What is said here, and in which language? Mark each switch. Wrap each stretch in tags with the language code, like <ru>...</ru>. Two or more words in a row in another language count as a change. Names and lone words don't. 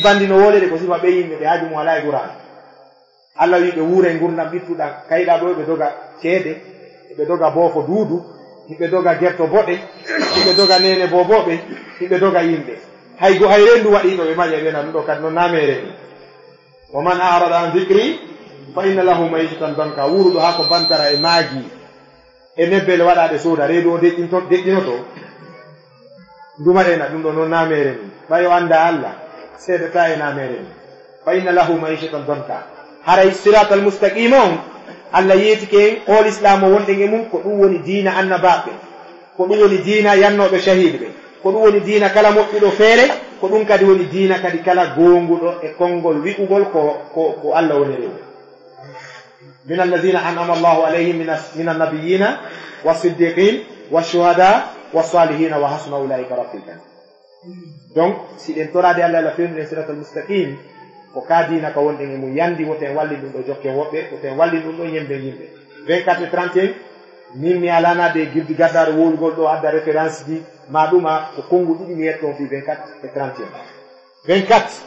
<ff>bandi no wolede ko sifa ɓe yimɓe ɓe haaju mum ala e qur'ana allah wi ɓe wuure gurdam ɓittuɗam kayiɗa ɗo ɓe doga ceede ɓe doga boofo duudu hiɓe doga gerto boɗe hiɓe doga nene boboɓe hiɓe doga yimɓe hay rendu waɗiɗo ɓe maƴa ɓena ɗum ɗo kadi no namere ni</ff> <ar>ومن أعرض عن ذكري فإن له معيشة ضنكا</ar> <ff>wuruɗo ha ko bantara e maagi e nebbele waɗaɗe sooda reedu o deƴƴinoto ndumaɗena ɗum ɗo no namere ni ɓayo anda allah seedata e namere ni</ff> <ar>فإن له معيشة ضنكا</ar> <ff>haray</ff> <ar>الصراط المستقيم</ar> <ff>on allah yeetike en islam o wonɗen e mum ko ɗum woni diina annabaɓe ko ɗum woni diina yannoɓe shahid ɓe ko ɗum woni diina kala moƴƴuɗo feere ko ɗum kadi woni diina kadi kala gonguɗo e konngol wi'ugol ko Allah woni rew</ff> <ar>من الذين أنعم الله عليهم من النبيين والصديقين والشهداء والصالحين وحسن أولئك رفيقا.</ar> <ff>Donc si ɗen torade Allah la fewni</ff> <ar>الصراط المستقيم</ar> <ff>ko ka diina ka wonɗen e mum yandi woten walli ɗum ɗo jokke woɓɓe woten walli ɗum ɗo yembe yimɓe 24 et 31 min mi alanade gildi gaddare wowugol ɗo adda référence ji ma ɗuma ko kongu ɗiɗi mi yetton fi 24 et 31 24</ff>